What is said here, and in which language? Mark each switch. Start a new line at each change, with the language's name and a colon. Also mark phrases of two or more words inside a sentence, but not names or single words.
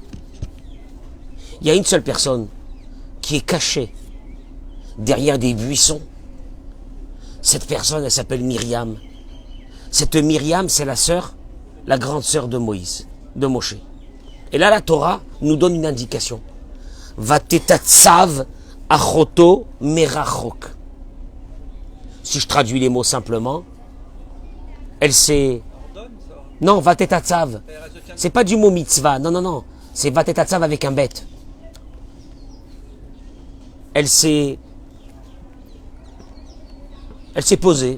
French: Il y a une seule personne qui est cachée derrière des buissons. Cette personne, elle s'appelle Myriam. Cette Myriam, c'est la grande sœur de Moïse, de Moshe. Et là, la Torah nous donne une indication.
Hebrew: ותתיצב אחותו מרחוק.
French: Si je traduis les mots simplement, elle s'est... Non, vatetatsav. C'est pas du mot mitzvah. Non. C'est vatetatsav avec un bête. Elle s'est posée.